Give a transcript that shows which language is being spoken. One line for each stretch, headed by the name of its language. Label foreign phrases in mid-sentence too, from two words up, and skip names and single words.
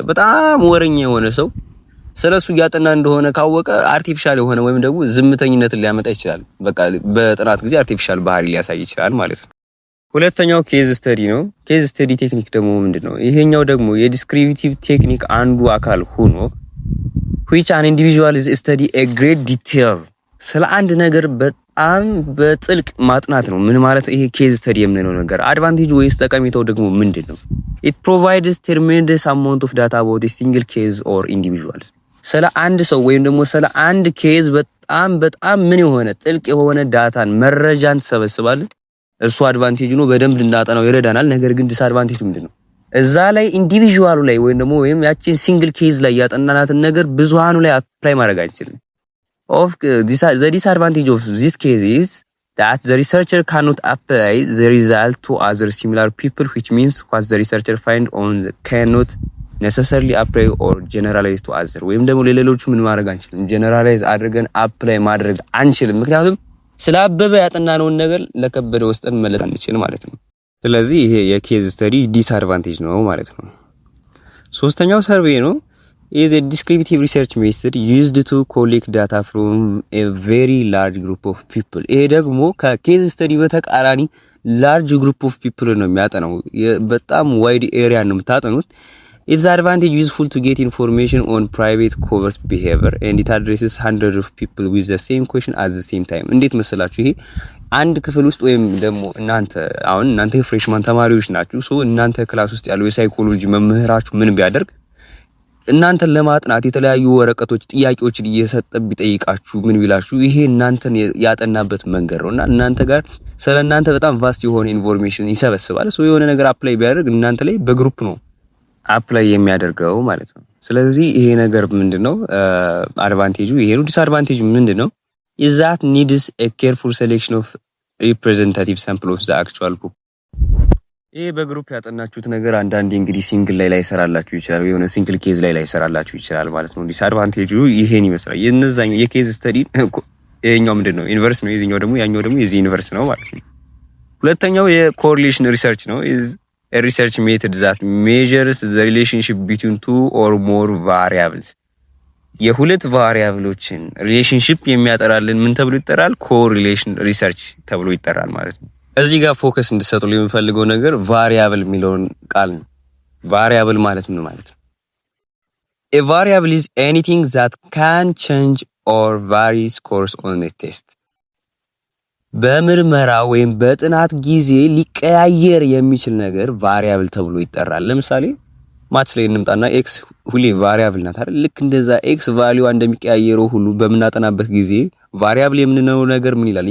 Amharic: በጣም ወረኛ የሆነ ሰው ስለሱ እያጠና እንደሆነ ካወቀ አርቲፊሻል የሆነ ወይም ደግሞ ዝምተኝነትን ሊያመጣ ይችላል። በቃ በጥናት ጊዜ አርቲፊሻል ባህሪ ሊያሳይ ይችላል ማለት ነው። ሁለተኛው
English: case study
Amharic: ነው።
English: case study technique
Amharic: ደግሞ ምንድነው? ይሄኛው ደግሞ
English: descriptive technique
Amharic: አንዱ አካል ሆኖ
English: which an individual is study a great detail
Amharic: ስለ አንድ ነገር በጣም በጥልቅ ማጥናት ነው። ምን ማለት ይሄ
English: case study
Amharic: የምንለው ነገር አድቫንቴጅ ወይስ ጠቀሜታው ደግሞ ምንድነው?
English: it provides tremendous amount of data about a single case or individuals
Amharic: ስለ አንድ ሰው ወይም ደግሞ ስለ አንድ ኬዝ በጣም ምን የሆነ ጥልቅ የሆነ ዳታን መረጃን ተሰበስባለን። እሱ አድቫንቴጅ ነው፣ በደንብ እንድናጠናው ይረዳናል። ነገር ግን ዲስአድቫንቴጅ ምንድነው? እዛ ላይ ኢንዲቪጁዋሉ ላይ ወይም ደግሞ ያቺን
English: single case
Amharic: ላይ ያጠናናትን ነገር ብዙሃኑ ላይ አፕላይ ማድረግ አንችልም።
English: the disadvantage of this case is that the researcher cannot apply the result to other
Amharic: similar people, which means what the researcher find on cannot necessarily apply or generalize to other ወይም ደግሞ ለሌሎቹ ምን ማድረግ አንችልም፣ ጀነራላይዝ አድርገን አፕላይ ማድረግ አንችልም። ምክንያቱም ስላበበ ያጠናነውን ነገር ለከበደ ወስጠን መለጥ አንችልም ማለት ነው። ስለዚህ ይሄ
English: case study disadvantage
Amharic: ነው ማለት ነው። ሶስተኛው ሰርቬይ ነው።
English: is a descriptive research method used to collect data from a very large group of people.
Amharic: ይሄ ደግሞ ከኬዝ ስተዲ በተቃራኒ
English: large group of people
Amharic: ነው የሚያጠናው። በጣም ዋይድ ኤሪያ ነው የምታጠኑት።
English: It's advantage useful to get information on private covert behavior and it addresses hundreds of people with the same question at the same time.
Amharic: እንዴት መሰላችሁ? ይሄ አንድ ክፍል ውስጥ ወይም ደግሞ እናንተ ፍሬሽማን ተማሪዎች ናችሁ። ሶ እናንተ ክላስ ውስጥ ያለው የሳይኮሎጂ መምህራችሁ ምን ቢያደርግ እናንተን ለማጥናት የተለያዩ ወረቀቶች ጥያቄዎችን እየሰጠ ቢጠይቃችሁ ምን ቢላችሁ ይሄ እናንተን ያጠናበት መንገድ ነውና እናንተ ጋር ስለናንተ በጣም ቫስት የሆነ ኢንፎርሜሽን ይሰበስባል። ሶ የሆነ ነገር አፕላይ ቢያደርግ እናንተ ላይ በግሩፕ ነው አፕላይ የሚያደርገው ማለት ነው። ስለዚህ ይሄ ነገር ምንድነው አድቫንቴጁ? ይሄ ነው። ዲስአድቫንቴጁ ምንድነው?
English: is that needs a careful selection of representative sample of the actual book.
Amharic: ይሄ በግሩፕ ያጠናችሁት ነገር አንዳንዴ እንግዲህ ሲንግል ላይ ሰራላችሁ ይችላል፣ የሆነ
English: single case
Amharic: ላይ ሰራላችሁ ይችላል ማለት ነው። ዲስአድቫንቴጁ ይሄን ይመስላል። የነዛኛው
English: case study
Amharic: ይሄኛው ምንድነው ኢንቨርስ ነው፣ የዚህኛው ደግሞ ያኛው ደግሞ የዚህ ኢንቨርስ ነው ማለት ነው። ሁለተኛው
English: correlation research
Amharic: ነው።
English: a research method that measures the relationship between two or more variables.
Amharic: የሁለት ቫሪያብሎችን ሪሌሽንሺፕ የሚያጠራልን ምን ተብሎ ይጠራል?
English: correlation research
Amharic: ተብሎ ይጠራል ማለት ነው። እዚህ ጋር ፎከስ እንድትሰጡ የምፈልገው ነገር ቫሪያብል የሚለውን ቃል ነው። ቫሪያብል ማለት ምን ማለት ነው?
English: a variable is anything that can change or vary scores on a test.
Amharic: በምርመራ ወይም በጥናት ጊዜ ሊቀያየር የሚችል ነገር ቫሪያብል ተብሎ ይጠራል። ለምሳሌ ማትስ ላይ እንምጣና ኤክስ ሁሌ ቫሪያብል ናት አይደል? ልክ እንደዛ
English: x value
Amharic: እንደሚቀያየረው ሁሉ በምናጠናበት ጊዜ ቫሪያብል የምንለው ነገር ምን ይላል?